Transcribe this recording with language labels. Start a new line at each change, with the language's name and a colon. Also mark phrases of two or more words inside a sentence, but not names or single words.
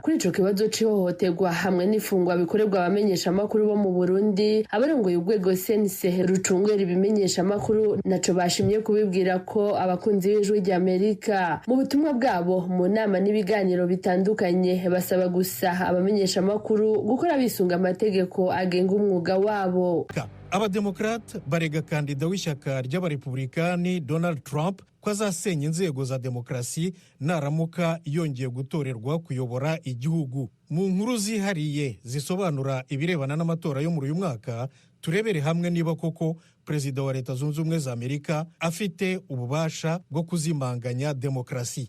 Rundi: Kuri ico kibazo c'ihohoterwa hamwe n'ifungwa bikorerwa abamenyesha amakuru bo mu Burundi, abarongoye urwego CNC rucungera ibimenyesha amakuru naco bashimye kubibwira ko abakunzi b'Ijwi ry'Amerika. Mu butumwa bwabo mu nama n'ibiganiro bitandukanye basaba gusa abamenyesha amakuru gukora bisunga amategeko agenga umwuga wabo.
Kinyarwanda: Abademokrate barega kandida w'ishyaka ry'abarepublikani Donald Trump ko azasenya inzego za demokarasi naramuka yongeye gutorerwa kuyobora igihugu. Mu nkuru zihariye zisobanura ibirebana n'amatora yo muri uyu mwaka, turebere hamwe niba koko Perezida wa Leta Zunze Ubumwe za Amerika afite ububasha bwo kuzimanganya demokarasi.